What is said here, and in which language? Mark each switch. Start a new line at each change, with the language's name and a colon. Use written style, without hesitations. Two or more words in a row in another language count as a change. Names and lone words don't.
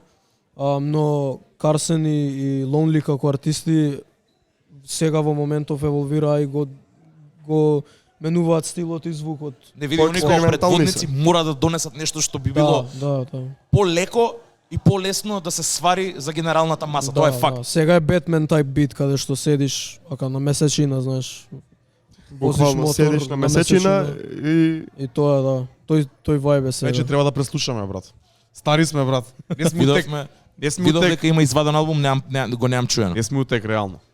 Macedonian: Но Carson и Lonely како артисти сега во моментов еволвираа и го менуваат стилот и звукот. Не види они како предводници мора да донесат нешто што би било Да. полеко и полесно да се свари за генералната маса. Тоа е факт. Да. Сега е Batman type бит каде што седиш ака на месечина, знаеш. Буквално возиш седиш на месечина и тоа да. Тој вајб е сега. Вече треба да преслушаме, брат. Стари сме, брат. Не сме утек. Видов дека има изваден албум, го немам чуено. Не сме утек реално.